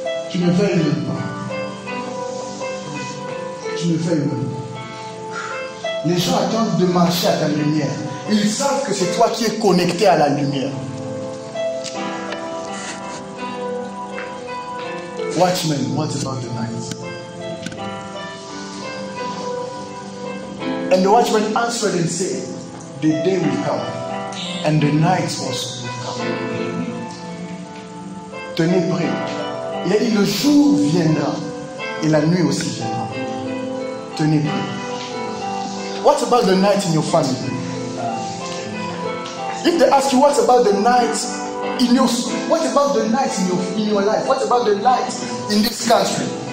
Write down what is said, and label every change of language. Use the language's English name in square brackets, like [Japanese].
[French] Tu ne veilles même pas. Tu ne veilles même pas. Les gens attendent de marcher à ta lumière. Ils savent que c'est toi qui es connecté à la lumière. [English] Watchmen, what about the night? And the watchman answered and said, the day will come, and the night also will come. [French] Tenez prêt. Il a dit, le jour viendra, et la nuit aussi viendra. Tenez prêt. [English] What about the night in your family? If they ask you, what about the night in your, what about the night in your life? What about the night in this country?